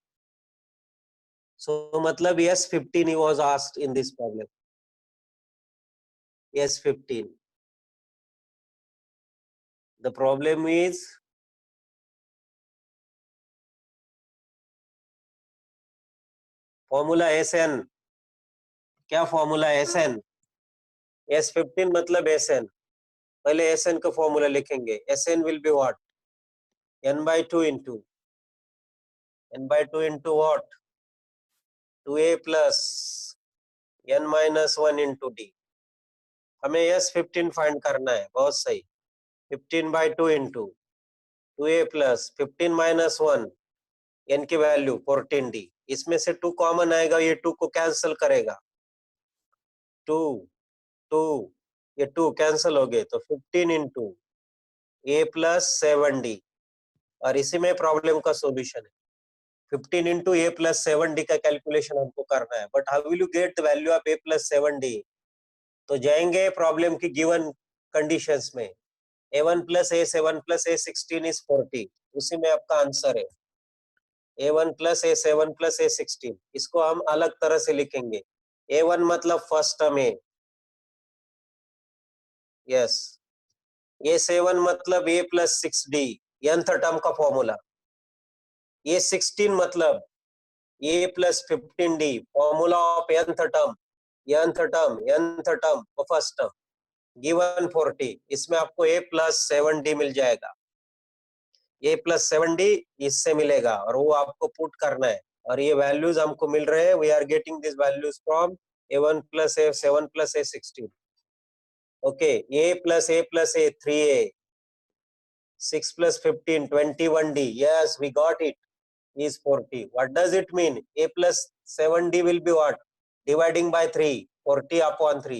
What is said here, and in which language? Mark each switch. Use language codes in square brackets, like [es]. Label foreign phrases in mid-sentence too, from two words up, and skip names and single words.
[en] So matlab yes 15 he was asked in this problem. Yes 15. The problem is formula SN. [hi] क्या formula SN? S15 मतलब SN. पहले SN का फॉर्मूला लिखेंगे. [en] SN will be what? n/2 into what? 2a plus n-1 into d. [hi] हमें S15 फाइंड करना है, बहुत सही। [en] 15/2 into 2a plus 15 minus 1 n की वैल्यू 14d। [hi] इसमें से 2 कॉमन आएगा, ये 2 को कैंसिल करेगा, 2 ये 2 कैंसिल हो गए, तो 15 [en] into a plus 7d। [hi] और इसी में प्रॉब्लम का सॉल्यूशन है। 15 [en] into a plus 7d [hi] का कैलकुलेशन हमको करना है, [en] But how will you get the value of a plus 7d? [hi] तो जाएंगे प्रॉब्लम की गिवन कंडीशंस में, [en] a1 plus a7 plus a16 is 40, [hi] उसी में आपका आंसर है [en] a1 plus a7 plus a16। [hi] इसको हम अलग तरह से लिखेंगे, a1 मतलब [en] first term [hi] है, यस, a7 मतलब [en] a plus 6d nth term [hi] का फॉर्मूला, a16 मतलब [en] a plus 15d formula of nth term first term given 40. [hi] इसमें आपको [en] a plus 7d [hi] मिल जाएगा। [en] a plus 7D [hi] इससे मिलेगा और वो आपको पुट करना है और ये वैल्यूज हमको मिल रहे हैं. [en] We are getting this values from A1 plus A7 plus A16. Okay, A plus A 3A, 6 plus 15, 21D. Yes, we got it. Is 40. What does it mean? A plus 7D will be what? Dividing by 3, 40 upon 3.